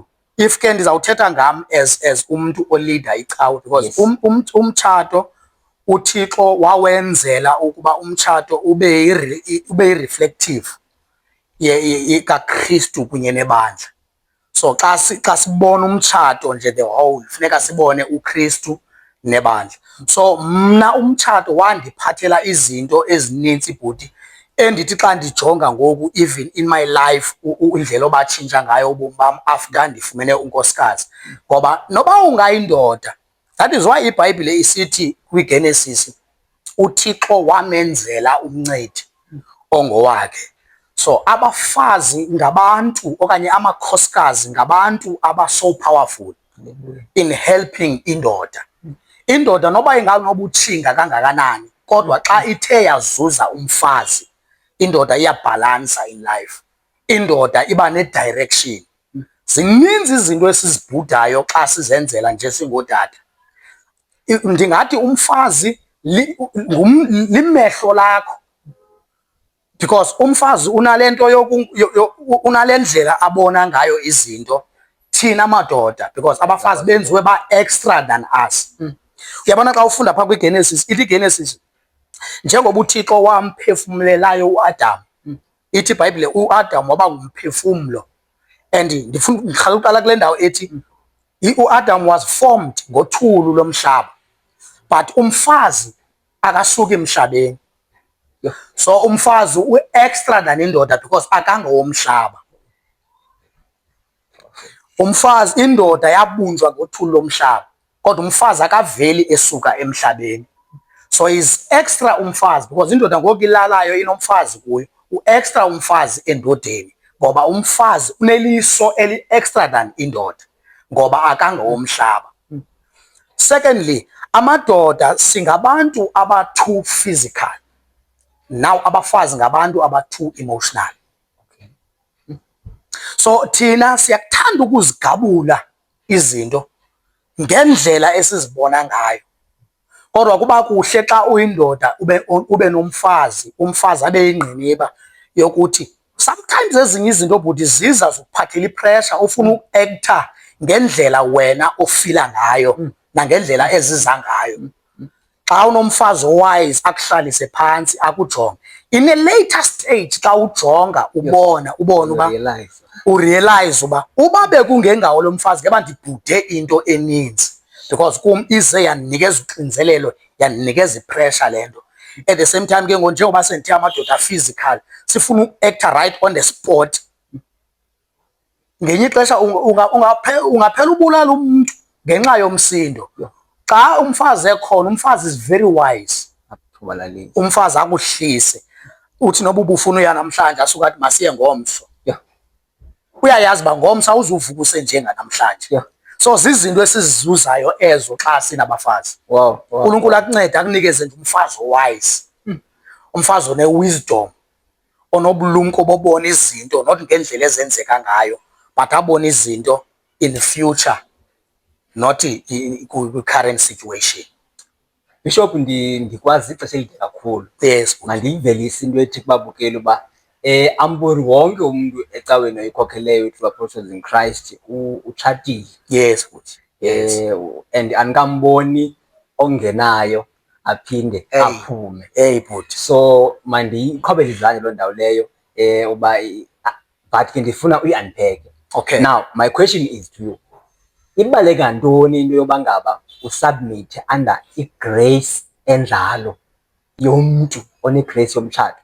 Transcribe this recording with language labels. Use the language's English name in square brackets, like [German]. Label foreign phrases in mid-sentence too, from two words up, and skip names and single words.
[Xhosa] If ke ndizawuthetha ngam as umuntu oleader icawe, because umtshato uThixo wawenzela ukuba umtshato ube yi-reflective kaKristu kunye nebandla. So xa sibona umtshato nje [English] the whole, [Xhosa] funeka sibone uKristu nebandla. So mna umtshato wandiphathela izinto ezininzi bhuti endithi xa ndijonga ngoku [English] even in my life [Xhosa] indlela obatshintsha ngayo ubomi bam after ndifumene unkosikazi, ngoba noba ungayindoda, [English] that is why [Xhosa] iBhayibhile isithi kwiGenesis uThixo wamenzela umncedi ongowakhe. So abafazi ngabantu okanye amakhosikazi ngabantu aba- [English] so powerful in helping [Xhosa] indoda. Indoda noba inganobutshinga kangakanani, kodwa xa ithe yazuza umfazi, indoda iyabhalansa [English] in life. [Xhosa] Indoda iba ne-direction. Zininzi izinto esizibhudayo xa sizenzela nje singootata. Ndingathi umfazi limehlo lakho, because umfazi unalento unalendlela abona ngayo izinto thina madoda, because abafazi benziwe ba [English] extra than us. [Xhosa] Uyabona xa ufunda phaa kwiGenesis, ithi iGenesis njengoba uThixo wamphefumlelayo uAdam, ithi iBhayibhile uAdam waba ngumphefumlo. And ndifuna ngiqala uqala kule ndawo ethi uAdam [English] was formed [Xhosa] ngothulu lomhlaba, but umfazi akasuki emhlabeni. So umfazi u- [English] extra than [Xhosa] indoda because akangowomhlaba. Umfazi, indoda yabunjwa ngothuli lomhlaba, kodwa umfazi akaveli esuka emhlabeni. [English] So is extra [Xhosa] umfazi because indoda ngoku ilalayo inomfazi kuyo, u-extra umfazi endodeni ngoba umfazi uneliso eli- [English] extra than [Xhosa] indoda ngoba akangowomhlaba. Secondly, amadoda singabantu aba-too physical. Now abafazi ngabantu aba-too emotional. So thina siyakuthanda ukuzigabula izinto ngendlela esizibona ngayo, kodwa kuba kuhle xa uyindoda ube nomfazi, umfazi abe yingqiniba yokuthi sometimes ezinye izinto bhuti ziza zokuphathela ipressure, ufuna uku-actor ngendlela wena ofila ngayo nangendlela eziza ngayo. Xa unomfazi owise akuhlalise phansi akujonge [English] in a later stage, [Xhosa] xa ujonga ubona uba urealize uba bekungengawo lo mfazi ngeba ndibhude into eninzi, because kum ize yandinikeza uxinzelelo, yandinikeza ipressure lento. [English] At the same time [Xhosa] ke ngoku njengoba sendithe amadoda physical sifuna uku-acta [English] right on the spot, [Xhosa] ngenye ixesha ungaphela ubulala umuntu ngenxa yomsindo. Xa umfazi ekhona, umfazi [English] is very wise. [Xhosa] Umfazi akuhlise uthi noba ubufuna uya namhlanje asuka athi masiye ngomso, uyayazi uba ngomso awuzuvuka usenjenganamhlanje. So zizinto esizizuzayo ezo xa sinabafazi. uNkulunkulu akunceda akunikeze nje umfazi owise, umfazi one-wisdom, onobulumko bobona izinto not ngendlela ezenzeka ngayo, but abone izinto [English] in the future, not current situation. [Xhosa] Bishop, ndikwazi ixesha elide kakhulu. Yes. Mandiyivelise into ethi kubabukeli uba amboni wonke umuntu ecaweni oyikhokheleyo ethu Apostles in Christ utshatile. [English] Yes. Yes. [Xhosa] And anikamboni ongenayo aphinde aphume. Bhuti. So mandiyiqhobele izandla loo ndawo leyo uba but ke ndifuna uyi-unpack. Okay. [English] Now my question is to you. [Xhosa] Ibaleka ntoni into yoba ngaba usubmit under igrace enjalo yomuntu one-grace yomtshato?